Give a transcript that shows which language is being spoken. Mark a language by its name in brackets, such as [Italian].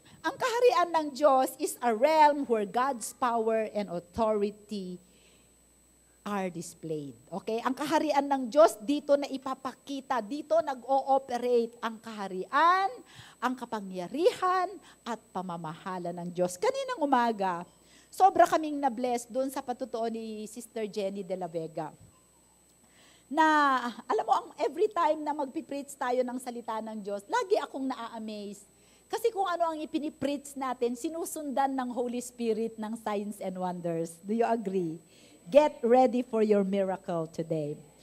[Filipino] Ang kaharian ng Diyos [English] is a realm where God's power and authority are displayed. Okay? [Filipino] Ang kaharian ng Diyos, dito na ipapakita, dito nag-ooperate ang kaharian, ang kapangyarihan, at pamamahala ng Diyos. Kaninang umaga, sobra kaming na-bless doon sa patutuo ni Sister Jenny de la Vega. Na, alam mo, [English] every time [Filipino] na magpipreach tayo ng salita ng Diyos, lagi akong naa-amaze. Kasi kung ano ang ipinipreach natin, sinusundan ng Holy Spirit ng signs and wonders. [English] Do you agree? Get ready for your miracle today.